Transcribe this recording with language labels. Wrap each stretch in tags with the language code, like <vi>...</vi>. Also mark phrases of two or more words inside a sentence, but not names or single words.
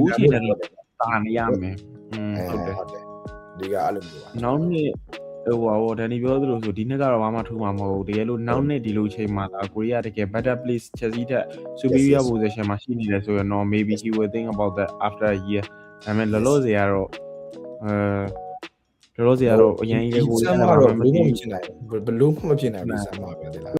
<my>အခုချိန်နဲ့တာနေရမယ် ဟုတ်တယ်ဒီကအဲ့လိုမျိုးပါ နောက်နေ့ဟိုဒန်နီပြောသလိုဆိုဒီနှစ်ကတော့ဘာမှထူမှာမဟုတ်ဘူးတကယ်လို့နောက်နှစ်ဒီလိုချိန်မှာကိုရီးယားတကယ်</my> <en>better place</en> <my>Chelsea တက်</my> <en>superior position</en> <my>မှာရှိနေတယ်ဆိုရင်တော့</my> <en>maybe he will think about that after a year</en> <my>ဒါပေမဲ့လောလောဆယ်ကတော့အရင်ကြီးကို ဘလို့မဖြစ်နိုင်ဘူးဘလို့မဖြစ်နိုင်ဘူးစမ်းပါပဲဒီလား</my>